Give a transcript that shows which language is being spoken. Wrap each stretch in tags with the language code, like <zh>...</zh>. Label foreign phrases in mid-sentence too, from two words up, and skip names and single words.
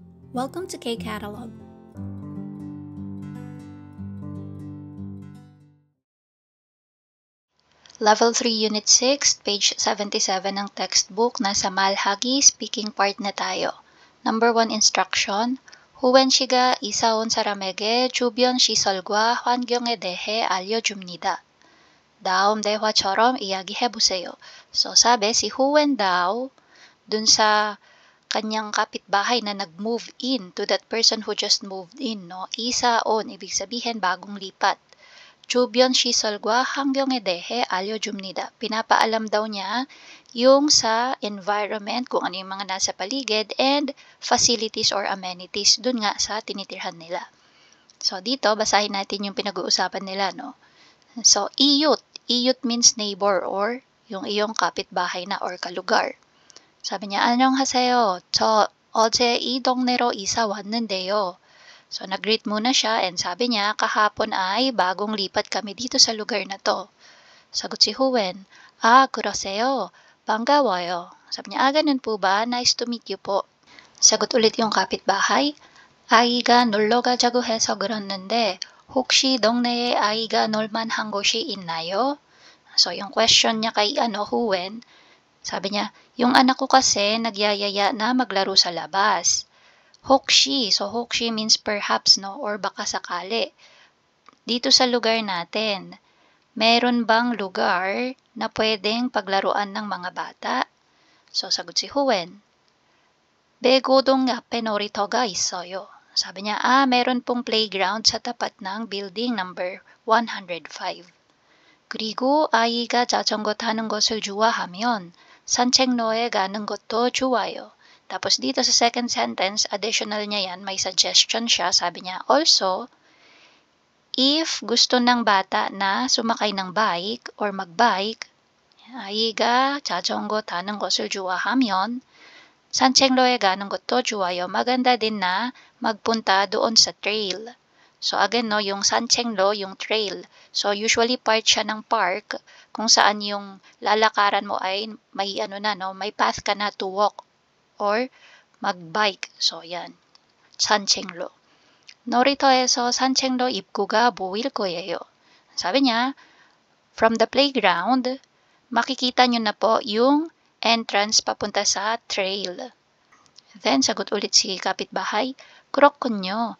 <en>Welcome to K-Catalog. Level 3 Unit 6, page 77 ng textbook.</en> <tl>Nasa Malhagi speaking part na tayo.</tl> <en>Number 1 instruction.</en> <ko>후wen 씨가 이사 온 사람에게 주변 시설과 환경에 대해 알려줍니다. 다음 대화처럼 이야기해보세요.</ko> <tl>So sabi, si Huwen daw, dun sa kanyang kapitbahay na nag-move in</tl> <en>to that person who just moved in,</en> <tl>no?</tl> <ko>이사 온,</ko> <tl>ibig sabihin bagong lipat.</tl> <ko>주변 시설과 환경에 대해 알려줍니다.</ko> <tl>Pinapaalam daw niya yung sa environment, kung ano yung mga nasa paligid, and</tl> <en>facilities or amenities</en> <tl>dun nga sa tinitirhan nila. So dito, basahin natin yung pinag-uusapan nila, no? So, iyut. Iyut</tl> <en>means neighbor</en> <tl>or yung iyong kapitbahay na or kalugar. sabi niya,</tl> <ko>안녕하세요. 저 어제 이 동네로 이사 왔는데요.</ko> <tl>So, nag-greet muna siya and sabi niya, kahapon ay bagong lipat kami dito sa lugar na to. Sagot si Huwen,</tl> <ko>그러세요. 반가워요.</ko> <tl>Sabi niya, ganun po ba?</tl> <en>Nice to meet you po.</en> <tl>Sagot ulit yung kapitbahay,</tl> <ko>아이가 놀러 가자고 해서 그랬는데 혹시 동네에 아이가 놀만한 곳이 있나요?</ko> <tl>So, yung question niya kay Huwen, sabi niya, yung anak ko kasi nagyayaya na maglaro sa labas. 혹시, so 혹시</tl> <en>means perhaps,</en> <tl>no, or baka sakali. Dito sa lugar natin, meron bang lugar na pwedeng paglaruan ng mga bata? So sagot si Huwen,</tl> <ko>배고동 앞에 놀이터가 있어요.</ko> <tl>Sabi niya, meron pong playground sa tapat ng</tl> <en>building number 105.</en> <ko>그리고 아이가 자전거 타는 것을 좋아하면 산책로에 가는 것도 좋아요.</ko> <tl>Tapos dito sa</tl> <en>second sentence,</en> <tl>additional niya yan, may suggestion siya. Sabi niya,</tl> <en>also, if</en> <tl>gusto ng bata na sumakay ng bike or magbike,</tl> <ko>아이가 자전거 타는 것을 좋아하면 산책로에 가는 것도 좋아요.</ko> <tl>Maganda din na magpunta doon sa trail. So again, no, yung 산책로, yung trail. So usually part siya ng park kung saan yung lalakaran mo ay may may path ka na</tl> <en>to walk</en> <tl>or magbike. So yan,</tl> <ko>산책로. 놀이터에서 산책로 입구가 보일 거예요.</ko> <tl>Sabi niya,</tl> <en>from the playground,</en> <tl>makikita nyo na po yung entrance papunta sa trail. Then, sagot ulit si kapitbahay,</tl> <ko>그렇군요.</ko>